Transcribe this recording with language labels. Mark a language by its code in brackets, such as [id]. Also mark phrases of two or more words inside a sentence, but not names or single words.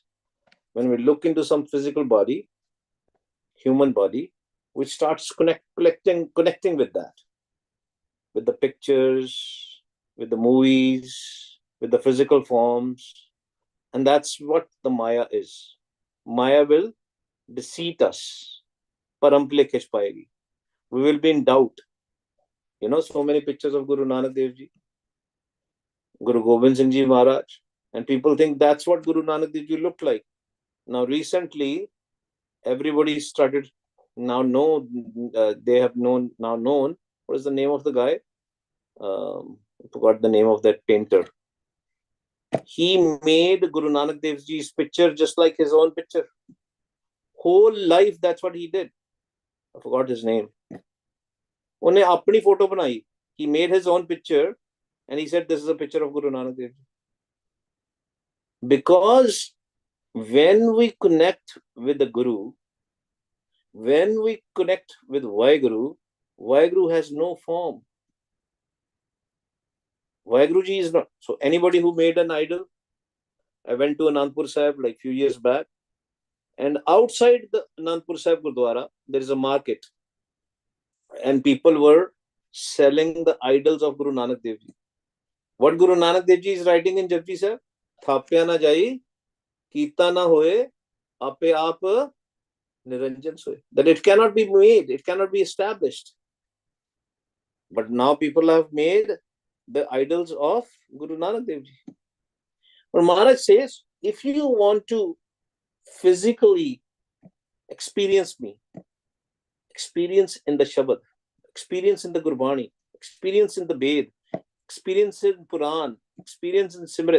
[en] When we look into some physical body, human body, which starts connecting with that, with the pictures, with the movies, with the physical forms. And that's what the Maya is. Maya will deceive us. We will be in doubt. You know, so many pictures of Guru Nanak Dev Ji, Guru Gobind Singh Ji Maharaj, and people think that's what Guru Nanak Dev Ji looked like. Now, recently, everybody started they have known. What is the name of the guy? I forgot the name of that painter. He made Guru Nanak Dev Ji's picture just like his own picture. Whole life, that's what he did. I forgot his name. [hi] उन्हें अपनी फोटो बनाई. [en] He made his own picture and he said, this is a picture of Guru Nanak Dev Ji. Because when we connect with the Guru, when we connect with Vaiguru, Vaiguru has no form. Vaiguru Ji is not. So anybody who made an idol, I went to Anandpur Sahib like a few years back, and outside the Anandpur Sahib Gurdwara, there is a market. And people were selling the idols of Guru Nanak Dev Ji. What Guru Nanak Dev Ji is writing in Japji Sahib? [pa] ਥਾਪਿਆ ਨ ਜਾਇ, ਕੀਤਾ ਨ ਹੋਇ, ਆਪੇ ਆਪਿ ਨਿਰੰਜਨੁ ਸੋਇ. [en] That it cannot be made, it cannot be established. But now people have made the idols of Guru Nanak Dev Ji. But Maharaj says, if you want to physically experience me, experience in the Shabad, experience in the Gurbani, experience in the Ved, experience in Puran, experience in Simrit.